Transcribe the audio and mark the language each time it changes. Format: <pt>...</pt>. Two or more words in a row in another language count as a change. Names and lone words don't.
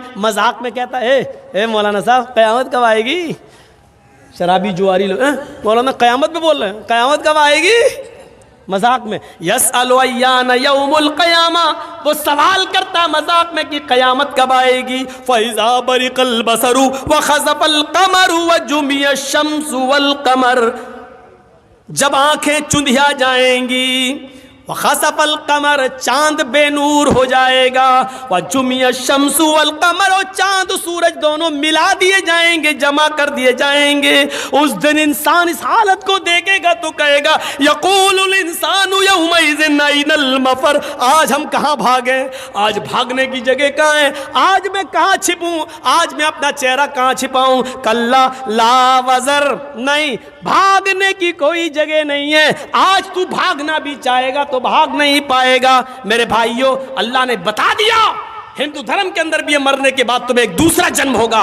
<hi>मजाक में कहता है, ए मौलाना साहब कयामत कब आएगी? शराबी जुआरी लोग मौलाना कयामत में बोल रहे हैं, कयामत कब आएगी? मजाक में।</hi> <ar>يسأل أيان يوم القيامة,</ar> <hi>वो सवाल करता मजाक में कि कयामत कब आएगी।</hi> <ar>فإذا برق البصر وخسف القمر وجمع الشمس والقمر,</ar> <hi>जब आंखें चुंधिया जाएंगी,</hi> <ar>وخسف القمر,</ar> <hi>चांद बेनूर हो जाएगा,</hi> <ar>وجمع الشمس والقمر,</ar> <hi>और चांद सूरज दोनों मिला दिए जाएंगे, जमा कर दिए जाएंगे। उस दिन इंसान इस हालत को देखेगा तो कहेगा,</hi> <ar>يقول الإنسان يومئذ أين المفر,</ar> <hi>आज हम कहाँ भागें? आज भागने की जगह कहाँ है? आज मैं कहाँ छिपूं? आज मैं अपना चेहरा कहाँ छिपाऊं?</hi> <ar>كلا لا وزر,</ar> <hi>नहीं, भागने की कोई जगह नहीं है। आज तू भागना भी चाहेगा तो भाग नहीं पाएगा। मेरे भाइयों, अल्लाह ने बता दिया, हिंदू धर्म के अंदर भी ये मरने के बाद तुम्हें एक दूसरा जन्म होगा।</hi>